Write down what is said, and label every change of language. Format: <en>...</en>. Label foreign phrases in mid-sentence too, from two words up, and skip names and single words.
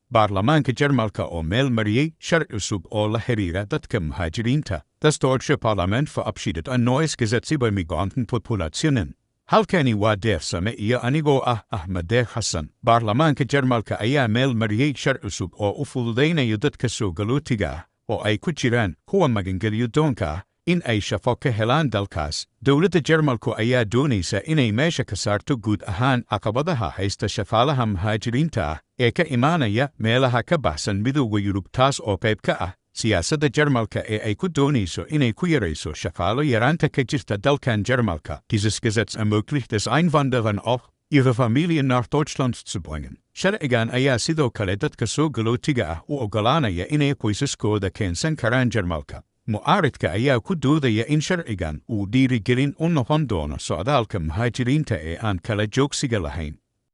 <so>Baarlamaanka Jarmalka oo meel mariyay sharci cusub oo la xiriira dadka muhaajiriinta.</so> <de>Das deutsche Parlament verabschiedet ein neues Gesetz über Migrantenpopulationen.</de> <so>Halkani waa deersame iyo anigoo Ahmed Hassan. Baarlamaanka Jarmalka ayaa meel mariyay sharci cusub oo u fududaynaya dadka soo galootiga oo ay ku jiraan kuwa magangelyo doonka in ay shaqo ka helaan dalkaas. Dowladda Jarmalku ayaa doonaysa inay meesha ka saarto guud ahaan caqabadaha haysta shaqaalaha muhaajiriinta ee ka imaanaya meelaha ka baxsan midowga Yurub, taas oo qayb ka ah siyaasadda Jarmalka ee ay ku doonayso inay ku yarayso shaqaalo yaraanta ka jirta dalkan Jarmalka.</so> <de>Dieses Gesetz ermöglicht es Einwanderern auch, ihre Familien nach Deutschland zu bringen.</de> <so>Sharcigan ayaa sidoo kale dadka soo galootiga u oggolaanaya inay qoysaskooda keensan karaan Jarmalka. Mucaaridka ayaa ku doodaya in sharcigan uu dhiirigelin u noqon doono socdaalka muhaajiriinta ee aan kala joogsiga lahayn.</so>